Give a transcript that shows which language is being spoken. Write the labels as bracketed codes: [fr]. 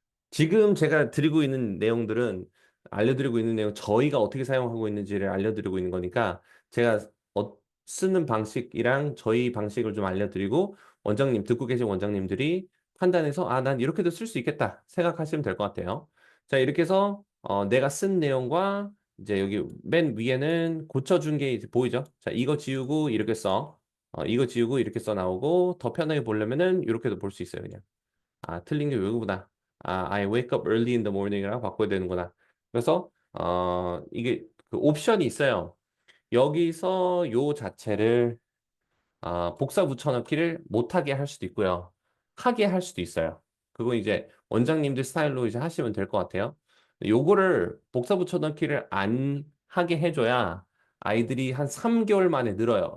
[ko] 지금 제가 드리고 있는 내용들은 알려드리고 있는 내용 저희가 어떻게 사용하고 있는지를 알려드리고 있는 거니까 제가 쓰는 방식이랑 저희 방식을 좀 알려드리고 듣고 계신 원장님들이 판단해서 아, 난 이렇게도 쓸 수 있겠다 생각하시면 될 것 같아요. 자, 이렇게 해서 내가 쓴 내용과 이제 여기 맨 위에는 고쳐준 게 이제 보이죠? 자, 이거 지우고 이렇게 써. 이거 지우고 이렇게 써 나오고 더 편하게 보려면은 이렇게도 볼 수 있어요, 그냥. 아, 틀린 게 이거구나. [en] I wake up early in the morning이라고 [ko] 바꿔야 되는구나. 그래서 이게 그 옵션이 있어요. 여기서 요 자체를 복사 붙여넣기를 못하게 할 수도 있고요. 하게 할 수도 있어요. 그거 이제 원장님들 스타일로 이제 하시면 될 것 같아요. 요거를 복사 붙여넣기를 안 하게 해줘야 아이들이 한 3개월 만에 늘어요.